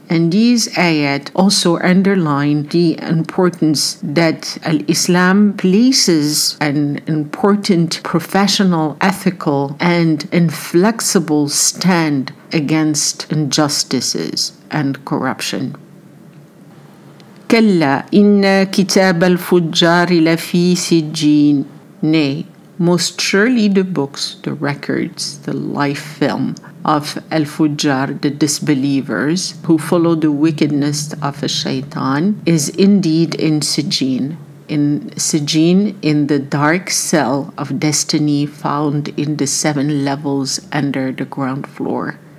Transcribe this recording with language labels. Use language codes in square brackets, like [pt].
[en] And these ayat also underline the importance that Islam places an important professional, ethical, and inflexible stand against injustices and corruption. [ar] كلا إن كتاب الفجار لفي سجين. [en] Nay, most surely the books, the records, the life film of al-Fujjar, the disbelievers who follow the wickedness of a shaitan, is indeed in Sijin. In Sijin, in the dark cell of destiny found in the 7 levels under the ground floor.